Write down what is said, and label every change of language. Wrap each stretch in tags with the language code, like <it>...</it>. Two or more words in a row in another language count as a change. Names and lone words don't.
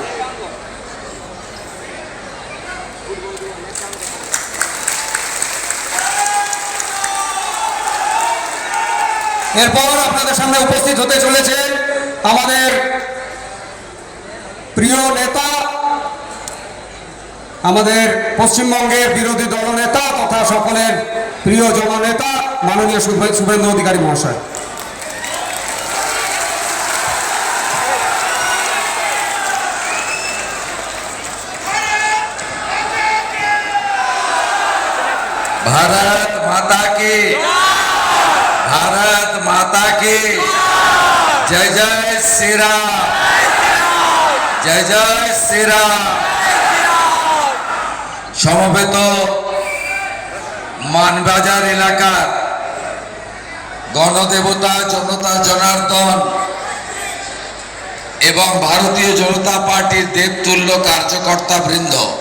<bn>এরপর আপনাদের সামনে উপস্থিত হতে চলেছে আমাদের প্রিয় নেতা, আমাদের পশ্চিমবঙ্গের বিরোধী দলনেতা তথা সকলের প্রিয় জননেতা মাননীয় শুভেন্দু অধিকারী মহাশয়।</bn> <hi>भारत माता की, भारत माता की जय जय श्री राम, जय जय श्री राम।</hi> <bn>সমবেত মানবাজার এলাকার গণদেবতা জনতা জনার্দন এবং ভারতীয় জনতা পার্টির দেবতুল্য কার্যকর্তা বৃন্দ,</bn>